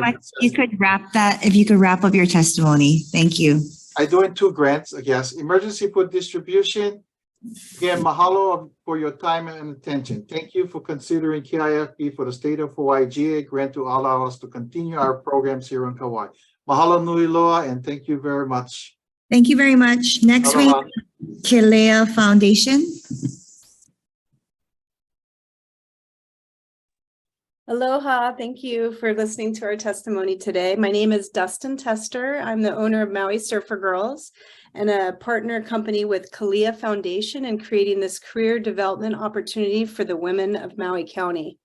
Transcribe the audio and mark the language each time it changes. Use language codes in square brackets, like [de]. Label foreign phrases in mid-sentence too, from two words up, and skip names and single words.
[en] You could wrap that, if you could wrap up your testimony. Thank you. I do in 2 grants, yes. Emergency food distribution. Again, mahalo for your time and attention. Thank you for considering KIFP for the State of Hawaii GA grant to allow us to continue our programs here on Kauai. [haw] Mahalo nui loa, [en] and thank you very much. Thank you very much. Next we have Kilea Foundation. Aloha, thank you for listening to our testimony today. My name is Dustin Tester. I'm the owner of Maui Surfer Girls and a partner company with Kilea Foundation in creating this career development opportunity for the women of Maui County.